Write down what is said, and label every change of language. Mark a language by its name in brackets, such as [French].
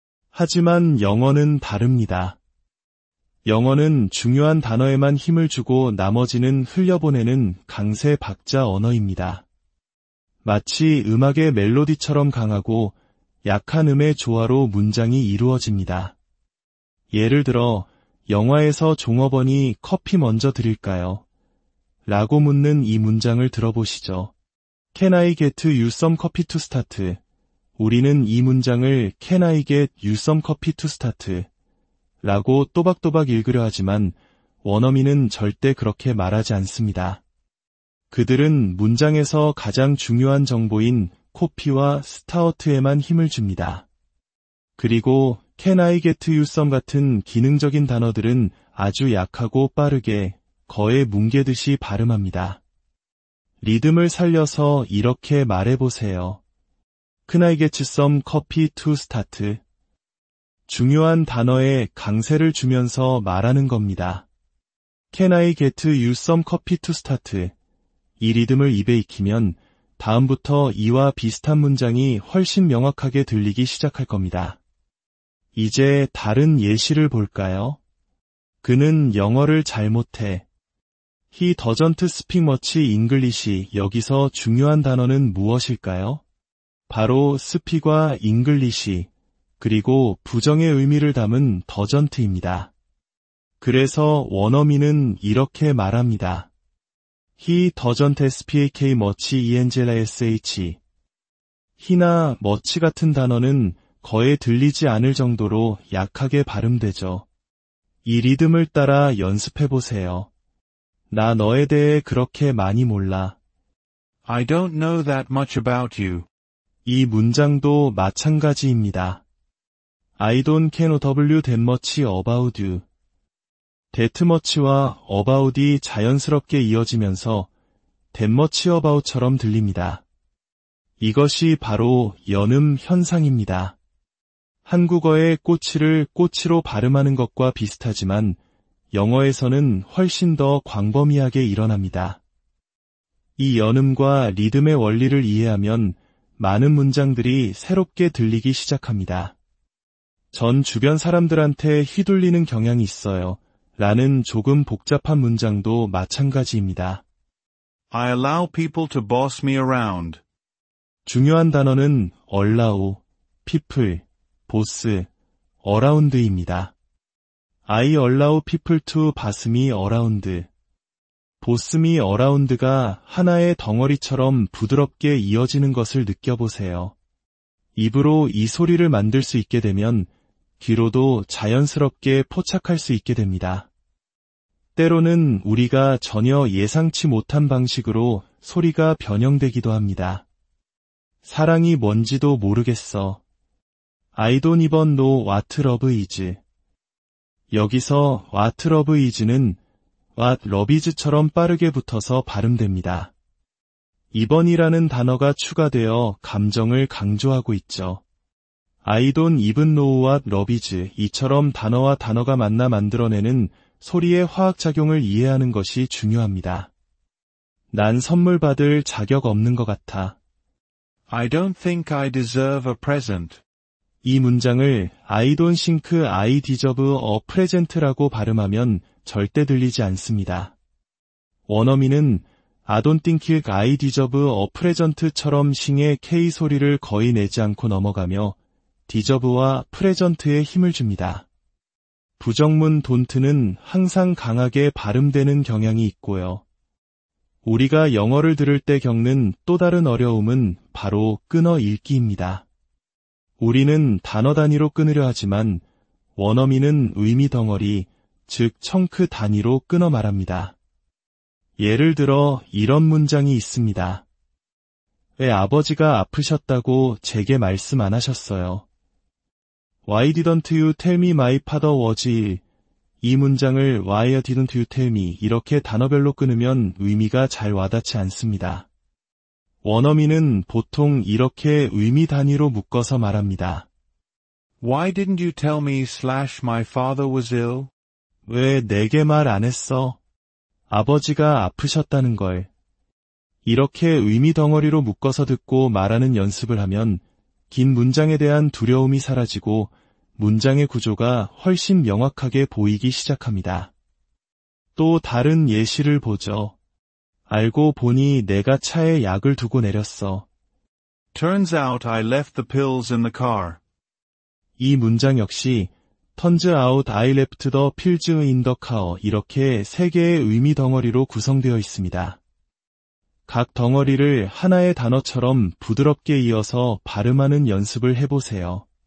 [Korean] 하지만 영어는 다릅니다. 영어는 중요한 단어에만 힘을 주고 나머지는 흘려보내는 강세 박자 언어입니다. 마치 음악의 멜로디처럼 강하고 약한 음의 조화로 문장이 이루어집니다. 예를 들어 영화에서 종업원이 커피 먼저 드릴까요? 라고 묻는 이 문장을 들어보시죠. [English] Can I get you some coffee to start? [Korean] 우리는 이 문장을 [English] Can I get you some coffee to start? [Korean] 라고 또박또박 읽으려 하지만 원어민은 절대 그렇게 말하지 않습니다. 그들은 문장에서 가장 중요한 정보인 코피와 스타어트에만 힘을 줍니다. 그리고 [English] Can I get you some [Korean] 같은 기능적인 단어들은 아주 약하고 빠르게 거에 뭉개듯이 발음합니다. 리듬을 살려서 이렇게 말해보세요. [English] Can I get you some coffee to start? [Korean] 중요한 단어에 강세를 주면서 말하는 겁니다. [English] Can I get you some coffee to start? [Korean] 이 리듬을 입에 익히면 다음부터 이와 비슷한 문장이 훨씬 명확하게 들리기 시작할 겁니다. 이제 다른 예시를 볼까요? 그는 영어를 잘 못해. [English] He doesn't speak much English. [Korean] 여기서 중요한 단어는 무엇일까요? 바로 speak과 English, 그리고 부정의 의미를 담은 doesn't입니다. 그래서 원어민은 이렇게 말합니다. [English] He doesn't speak much English. [Korean] he나 much 같은 단어는 거의 들리지 않을 정도로 약하게 발음되죠. 이 리듬을 따라 연습해보세요. 나 너에 대해 그렇게 많이 몰라. [English] I don't know that much about you. [Korean] 이 문장도 마찬가지입니다. [English] I don't know that much about you. [Korean] that much와 about이 자연스럽게 이어지면서 [English] that much about [Korean] 처럼 들립니다. 이것이 바로 연음 현상입니다. 한국어의 꼬치를 꼬치로 발음하는 것과 비슷하지만 영어에서는 훨씬 더 광범위하게 일어납니다. 이 연음과 리듬의 원리를 이해하면 많은 문장들이 새롭게 들리기 시작합니다. 전 주변 사람들한테 휘둘리는 경향이 있어요. 라는 조금 복잡한 문장도 마찬가지입니다. [English] I allow people to boss me around. [Korean] 중요한 단어는 allow, people, boss, around입니다. [English] I allow people to boss me around. boss me around [Korean] 가 하나의 덩어리처럼 부드럽게 이어지는 것을 느껴보세요. 입으로 이 소리를 만들 수 있게 되면 귀로도 자연스럽게 포착할 수 있게 됩니다. 때로는 우리가 전혀 예상치 못한 방식으로 소리가 변형되기도 합니다. 사랑이 뭔지도 모르겠어. [English] I don't even know what love is. [Korean] 여기서 [English] what love is [Korean] 는 what love is처럼 빠르게 붙어서 발음됩니다. 이번이라는 단어가 추가되어 감정을 강조하고 있죠. [English] I don't even know what love is [Korean] 이처럼 단어와 단어가 만나 만들어내는 소리의 화학작용을 이해하는 것이 중요합니다. 난 선물 받을 자격 없는 것 같아. [English] I don't think I deserve a present. [Korean] 이 문장을 [English] I don't think I deserve a present [Korean] 라고 발음하면 절대 들리지 않습니다. 원어민은 [English] I don't think I deserve a present [Korean] 처럼 싱의 K 소리를 거의 내지 않고 넘어가며 디저브와 프레전트에 힘을 줍니다. 부정문 don't는 항상 강하게 발음되는 경향이 있고요. 우리가 영어를 들을 때 겪는 또 다른 어려움은 바로 끊어 읽기입니다. 우리는 단어 단위로 끊으려 하지만 원어민은 의미 덩어리, 즉 청크 단위로 끊어 말합니다. 예를 들어 이런 문장이 있습니다. 왜 아버지가 아프셨다고 제게 말씀 안 하셨어요? [English] Why didn't you tell me my father was ill? [Korean] 이 문장을 [English] Why didn't you tell me [Korean] 이렇게 단어별로 끊으면 의미가 잘 와닿지 않습니다. 원어민은 보통 이렇게 의미 단위로 묶어서 말합니다. [English] Why didn't you tell me my father was ill? [Korean] 왜 내게 말 안 했어? 아버지가 아프셨다는 걸. 이렇게 의미 덩어리로 묶어서 듣고 말하는 연습을 하면 긴 문장에 대한 두려움이 사라지고 문장의 구조가 훨씬 명확하게 보이기 시작합니다. 또 다른 예시를 보죠. 알고 보니 내가 차에 약을 두고 내렸어. [English] Turns out I left the pills in the car. [Korean] 이 문장 역시 [English] Turns out I left the pills in the car [Korean] 이렇게 세 개의 의미 덩어리로 구성되어 있습니다. 각 덩어리를 하나의 단어처럼 부드럽게 이어서 발음하는 연습을 해보세요.